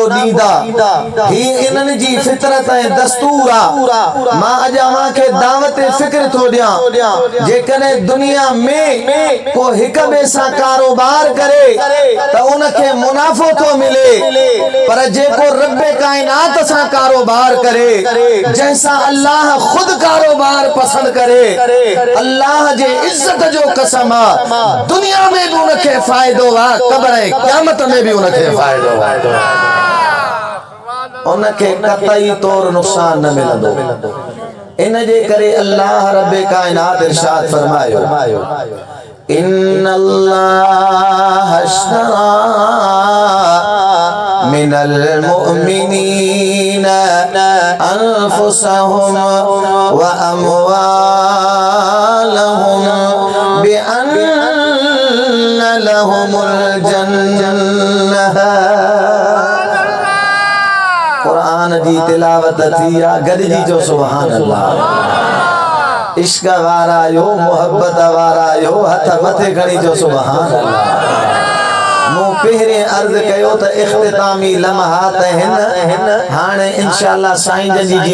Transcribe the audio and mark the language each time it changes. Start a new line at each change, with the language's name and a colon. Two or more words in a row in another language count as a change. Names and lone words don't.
Sindhi: ॾींदा ही इन्हनि जी फितरत ऐं दस्तूर आहे मां अॼु अव्हां खे दावत फ़िक्र थो ॾियां जेकॾहिं दुनिया में को हिक ॿिए सां कारोबार करे त उनखे मुनाफ़ो थो मिले पर जेको रब कायनात सां कारोबार करे जंहिंसां अल्लाह खुद कारोबार पसंद करे अल्लाह जे इज्जत जो कसम आहे दुनिया में भी उनखे फायदो आहे क़ब्र ऐं क़यामत में भी उनखे फायदो आहे उनखे कतई तौर नुक़सान न मिलंदो इन जे करे अल्लाह रब कायनात इरशाद फरमायो
Arabic: إن الله اشترى من المؤمنين أنفسهم وأموالهم بأن لهم الجنة कुरान
Sindhi: जी तिलावत थी आ गॾिजी जो
Arabic: سبحان الله
Sindhi: इश्क वारा यो मोहब्बत वारा यो हथ मथे खणी जो सुभान अल्लाह मूं पहिरें अर्ज़ कयो त इख्तितामी लम्हात आहिनि हाणे इंशाअल्लाह साईं जन जी